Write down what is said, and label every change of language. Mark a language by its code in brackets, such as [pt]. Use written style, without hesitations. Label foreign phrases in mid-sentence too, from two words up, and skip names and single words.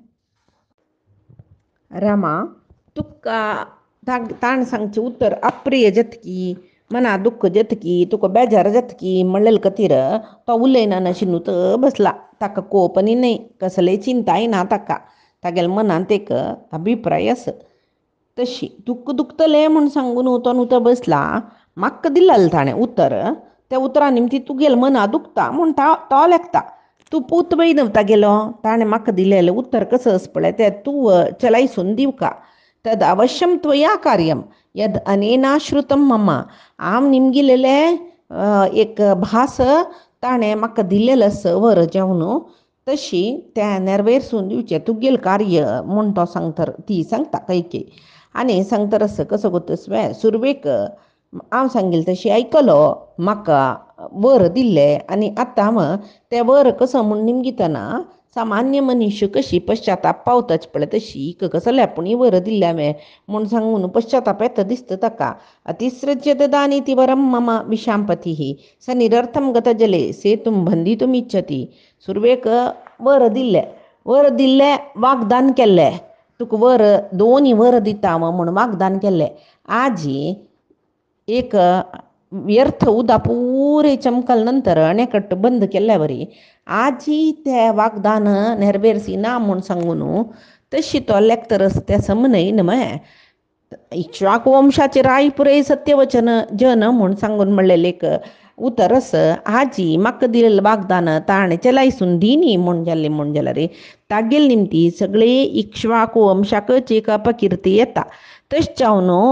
[kok] रामा तुका ताण सांगचे उतर अप्रिय जतकी मना दुःख जतकी तुका बेजार जतकी म्हणलेल खातीर तो उलयना नाशिनूत बसला ताका कोपनी न्हय कसले चिंताय ना तागेल मनांत एक अभिप्राय आसा तशी तुका दुखतलें म्हूण सांगून तो नुतो बसला म्हाका दिलेलें ताणें उतर त्या उतरा निमती तुगेल मना दुखता म्हूण तो लेखता तूं पूतबय नव्हता गेलो ताणें म्हाका दिलेलें उत्तर कसं आस पळय तें तूं चलायसून दिवका [sa] तद अवश्यम त्वया कार्यम यद अनेना श्रुतं मम [kok] हांव निमगेलेलें एक भास ताणें म्हाका दिलेलो आस वर जेवण तशी तें नेरवेरसून दिवचें तुगेलें कार्य म्हूण तो सांगता ती सांगता कैकेयी आनी सांगतरस कसो कोत्तस सुरवेक हांव सांगिल्लें तशी आयकलो म्हाका वर दिल्लें आनी आतां हांव तें वर कसो म्हूण निमगितना सामान्य मनीस कशी पश्चाताप पावताच पळय तशी हिका कसलें आपुणी वर दिल्लें हांवें म्हूण सांगून पश्चाताप येता दिसता ताका [sa] अतिसृज्य ददानीति वरं मम विशांपतीः स निरर्थं गतजले सेतुं बंदितुम् इच्छति [kok] सुरवेक वर दिल्लें वाग्दान केल्लें तुका वर दोनी वर दिता हांव म्हूण वाग्दान केल्लें आजी एक व्यर्थ उदा पुरे चमकल नंतर अणेकट्ट बंद केल्ल्या वरी आजी तें वाग्दान नेरवेरसी ना म्हूण सांगून तशी तो लेक्तरस तें समनयन इक्ष्वाकु वंशाचे राय पुरे सत्यवचन जन म्हूण सांगून म्हणलेलें एक उतरस आजी म्हाका दिलेलें वाग्दान ताणें चलायसून दिनी म्हूण जाल्यार तागेल निमती सगळे इक्ष्वाकु वंशाकच एक अपकिर्ती येता तशें जावन